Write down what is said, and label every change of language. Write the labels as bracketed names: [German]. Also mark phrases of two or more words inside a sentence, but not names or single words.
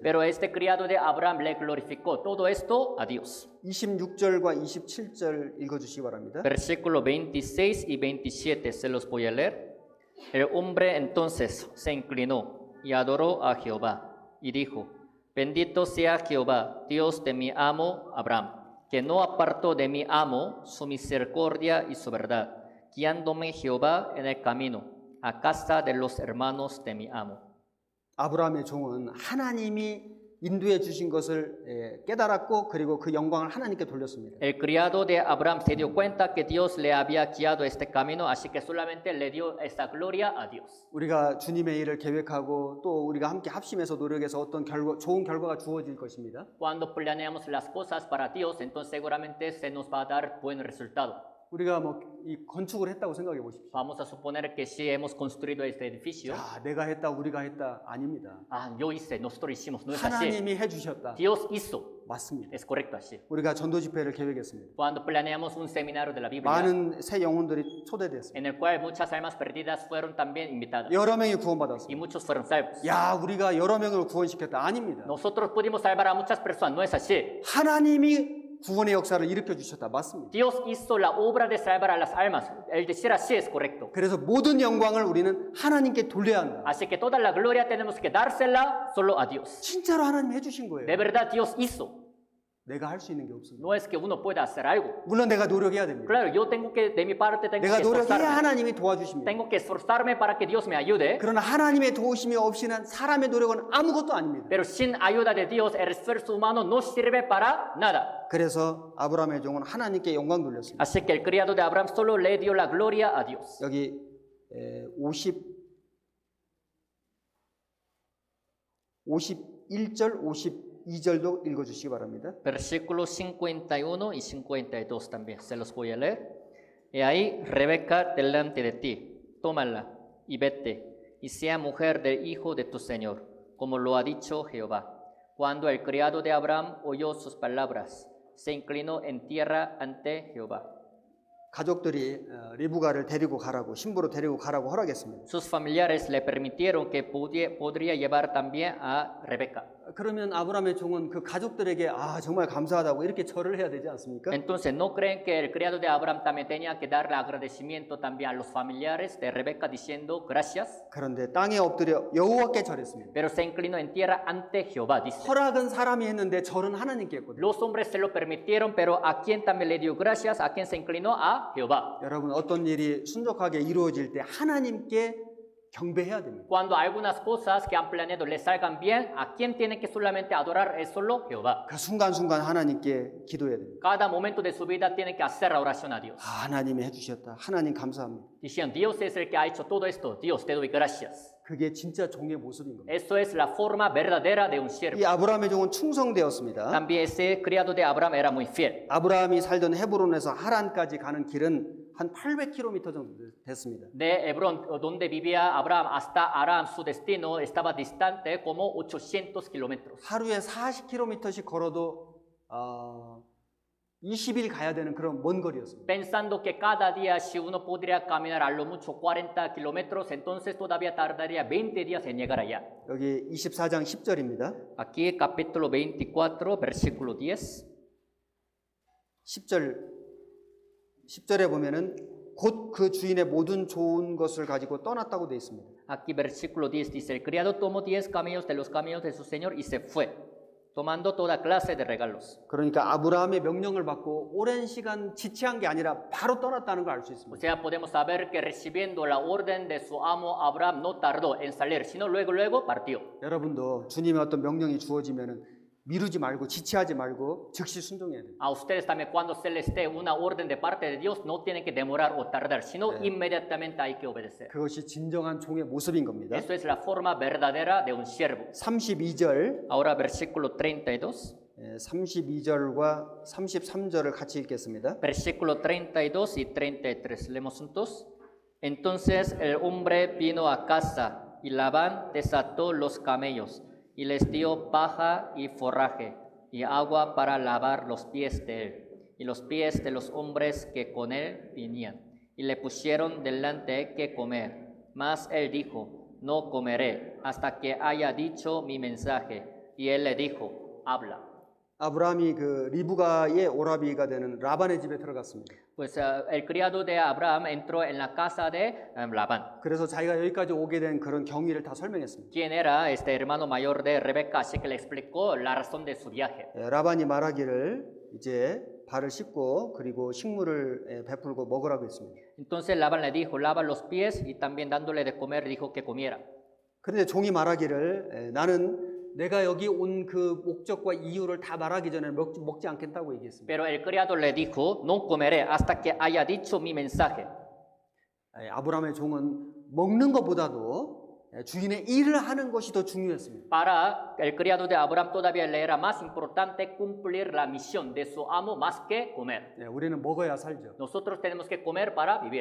[Spanish] Pero este criado de Abraham le glorificó todo esto a Dios. [Korean] 26절과 27절 읽어주시기 바랍니다. [Spanish] Versículo 26 y 27 se los voy a leer. El hombre entonces se inclinó y adoró a Jehová y dijo, bendito sea Jehová, Dios de mi amo Abraham, que no apartó de mi amo su misericordia y su verdad, guiándome Jehová en el camino a casa de los hermanos de mi amo. [Korean] 아브라함의 종은 하나님이 인도해 주신 것을 깨달았고 그리고 그 영광을 하나님께 돌렸습니다. [Spanish] El criado de Abraham se dio cuenta que Dios le había guiado este camino, así que solamente le dio esta gloria a Dios. [Korean] 우리가 주님의 일을 계획하고 또 우리가 함께 합심해서 노력해서 어떤 좋은 결과가 주어질 것입니다. [Spanish] Cuando planeamos las cosas para Dios, entonces seguramente se nos va a dar buen resultado. [Korean] 우리가 이 건축을 했다고 생각해 보십시오. [Spanish] Vamos a suponer que sí hemos construido este edificio. [Korean] 자, 내가 했다, 우리가 했다 아닙니다. [Spanish] Ah, yo hice, nosotros hicimos, no es así. [Korean] 하나님이 해주셨다. [Spanish] Dios hizo, [Korean] 맞습니다. [Spanish] es correcto así. [Korean] 우리가 전도 집회를 계획했습니다. [Spanish] Cuando planeamos un seminario de la Biblia, [Korean] 많은 새 영혼들이 초대됐습니다. [Spanish] en el cual muchas almas perdidas fueron también invitadas [Korean] 여러 명이 [Spanish] y [Korean] 구원받았습니다. [Spanish] muchos fueron salvos. [Korean] 야, 우리가 여러 명을 구원시켰다 아닙니다. [Spanish] Nosotros pudimos salvar a muchas personas, no es así. [Korean] 하나님이 구원의 역사를 일으켜 주셨다. 맞습니다. [Spanish] Dios hizo la obra de salvar a las almas. El decir así es correcto. [Korean] 그래서 모든 영광을 우리는 하나님께 돌려야 한다. [Spanish] Así que toda la gloria tenemos que dársela solo a Dios. [Korean] 진짜로 하나님 해주신 거예요. [Spanish] De verdad Dios hizo. [Korean] 내가 할 수 있는 게 없습니다. [Spanish] No es que uno pueda hacer algo. [Korean] 물론 내가 노력해야 됩니다. [Spanish] Claro, yo tengo que, de mi parte, tengo [Korean] 내가 [Spanish] que [Korean] 노력해야 [Spanish] esforzarme. [Korean] 하나님이 도와주십니다. [Spanish] Tengo que esforzarme para que Dios me ayude. [Korean] 그러나 하나님의 도우심이 없이는 사람의 노력은 아무것도 아닙니다. [Spanish] Pero sin ayuda de Dios, el esfuerzo humano no sirve para nada. [Korean] 그래서 아브라함의 종은 하나님께 영광 돌렸습니다. [Spanish] Así que el criado de Abraham solo le dio la gloria a Dios. [Korean] 여기 51절, 52절도 읽어주시기 바랍니다. [Spanish] Versículos 51 y 52 también, se los voy a leer. He ahí Rebeca delante de ti, tómala y vete, y sea mujer del hijo de tu señor, como lo ha dicho Jehová. Cuando el criado de Abraham oyó sus palabras, se inclinó en tierra ante Jehová. [Korean] 가족들이 리브가를 데리고 가라고, 신부로 데리고 가라고 허락했습니다. [Spanish] Sus familiares le permitieron que podría llevar también a Rebeca. [Korean] 그러면 아브라함의 종은 그 가족들에게 정말 감사하다고 이렇게 절을 해야 되지 않습니까? [Spanish] Entonces, ¿no creen que el criado de Abraham también tenía que darle agradecimiento también a los familiares de Rebeca diciendo gracias? [Korean] 그런데 땅에 엎드려 여호와께 절했습니다. [Spanish] Pero se inclinó en tierra ante Jehová, dice. [Korean] 허락은 사람이 했는데 절은 하나님께 했거든요. [Spanish] Los hombres se lo permitieron, pero ¿a quién también le dio gracias? ¿A quién se inclinó? A Jehová. [Korean] 여러분 어떤 일이 순적하게 이루어질 때 하나님께 경배해야 됩니다. [Spanish] Cuando algunas cosas que han planeado le salgan bien, ¿a quién tiene que solamente adorar? Es solo Jehová. [Korean] 그 순간순간 하나님께 기도해야 됩니다. [Spanish] Cada momento de su vida tiene que hacer la oración a Dios. [Korean] 하나님이 해주셨다. 하나님 감사합니다. [Spanish] Diciendo, Dios es el que ha hecho todo esto. Dios, te doy gracias. [Korean] 그게 진짜 종의 모습인 겁니다. [Spanish] Eso es la forma verdadera de un siervo. [Korean] 이 아브라함의 종은 충성되었습니다. [Spanish] También ese criado de Abraham era muy fiel. [Korean] 아브라함이 살던 헤브론에서 하란까지 가는 길은 한 800km 정도 됐습니다. [Spanish] De Hebrón, donde vivía Abraham, hasta Aram, su destino estaba distante como 800 kilómetros. [Korean] 하루에 40km씩 걸어도 20일 가야 되는 그런 먼 거리였습니다. [Spanish] Pensando que cada día si uno podría caminar a lo mucho 40 kilómetros, entonces todavía tardaría 20 días en llegar allá. [Korean] 여기 24장 10절입니다. [Spanish] Aquí capítulo 24, versículo 10. [Korean] 10절에 보면은 곧 그 주인의 모든 좋은 것을 가지고 떠났다고 되어 있습니다. [Spanish] Aquí versículo 10 dice, el criado tomó 10 camellos de los camellos de su señor y se fue, tomando toda clase de regalos. [Korean] 그러니까 아브라함의 명령을 받고 오랜 시간 지체한 게 아니라 바로 떠났다는 걸 알 수 [Spanish] O [Korean] 있습니다. [Spanish] sea, podemos saber que recibiendo la orden de su amo Abraham no tardó en salir, sino luego partió. [Korean] 여러분도 주님의 어떤 명령이 주어지면은 미루지 말고 지체하지 말고 즉시 순종해야 돼요. [Spanish] A ustedes también cuando se les dé una orden de parte de Dios, no tienen que demorar o tardar, sino inmediatamente hay que obedecer. [Korean] 그것이 진정한 종의 모습인 겁니다. [Spanish] Eso es la forma verdadera de un siervo. [Korean] 32절, [Spanish] Ahora versículo 32. [Korean] 32절과 33절을 같이 읽겠습니다. [Spanish] Versículo 32 y 33. Leemos juntos. Entonces el hombre vino a casa y Labán desató los camellos y les dio paja y forraje y agua para lavar los pies de él y los pies de los hombres que con él venían. Y le pusieron delante que comer. Mas él dijo, no comeré hasta que haya dicho mi mensaje. Y él le dijo, habla. [Korean] 아브라함이 그 리브가의 오라비가 되는 라반의 집에 들어갔습니다. [Spanish] Pues el criado de Abraham entró en la casa de Labán. [Korean] 그래서 자기가 여기까지 오게 된 그런 경위를 다 설명했습니다. [Spanish] ¿Quién era este hermano mayor de Rebeca? Así que le explicó la razón de su viaje. [Korean] 라반이 말하기를 이제 발을 씻고 그리고 식물을 베풀고 먹으라고 했습니다. [Spanish] Entonces Labán le dijo, lava los pies y también dándole de comer dijo que comiera. [Korean] 그런데 종이 말하기를 나는 내가 여기 온 그 목적과 이유를 다 말하기 전에 먹지 않겠다고 얘기했습니다. [Spanish] Pero el criado le dijo, no comeré hasta que haya dicho mi mensaje. [Korean] 아브라함의 종은 먹는 것보다도 주인의 일을 하는 것이 더 중요했습니다. [Spanish] Para el criado de Abraham todavía le era más importante cumplir la misión de su amo más que comer. [Korean] 우리는 먹어야 살죠. [Spanish] Nosotros tenemos que comer para vivir.